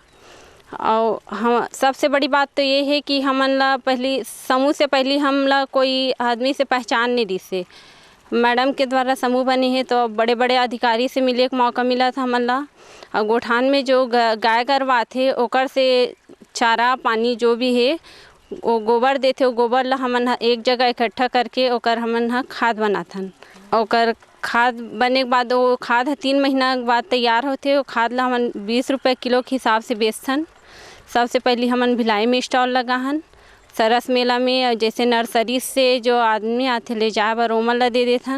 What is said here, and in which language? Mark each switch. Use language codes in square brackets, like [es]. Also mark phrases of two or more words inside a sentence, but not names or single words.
[hne] और हम सबसे बड़ी बात तो ये है कि हमन ला पहली समूह से पहले हमला कोई आदमी से पहचान नहीं दी से। मैडम के द्वारा समूह बने हैं तो बड़े बड़े अधिकारी से मिले का मौका मिला था हमन ला। और गोठान में जो गाय गरवा थे ओकर से चारा पानी जो भी है वो गोबर देते, वो गोबर ला हमन एक जगह इकट्ठा करके ओकर हमन खाद बनाथन। ओकर खाद बने के बाद वो खाद 3 महीना के बाद तैयार होते। वो खाद ला हमन 20 रुपये किलो के हिसाब से बेचथन। सबसे पहले हमन भिलाई में स्टॉल लगा हन, सरस मेला में, जैसे नर्सरी से जो आदमी आते ले जाए बर ओमन ला दे देथन।